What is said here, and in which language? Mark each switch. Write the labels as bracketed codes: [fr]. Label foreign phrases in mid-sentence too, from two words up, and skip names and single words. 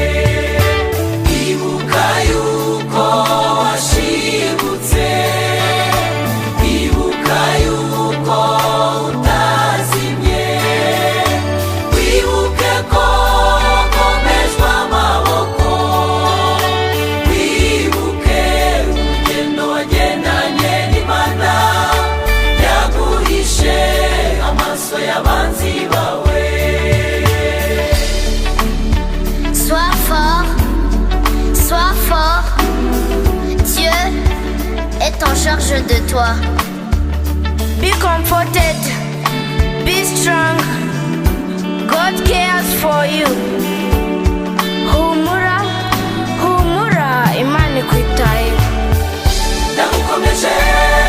[rw] Ibuka yuko washibutse, ibuka yuko utazimye, wibuke ko wakomejwe amaboko, wibuke urugendo wagendanye n'Imana yaguhishe amaso y'abanzi bawe. [fr] Sois fort, sois fort. Dieu est en charge de toi. [en] Be comforted. strong, God cares for you. [rw] Humura, humura, Imana ikwitayeho. ndagukomeje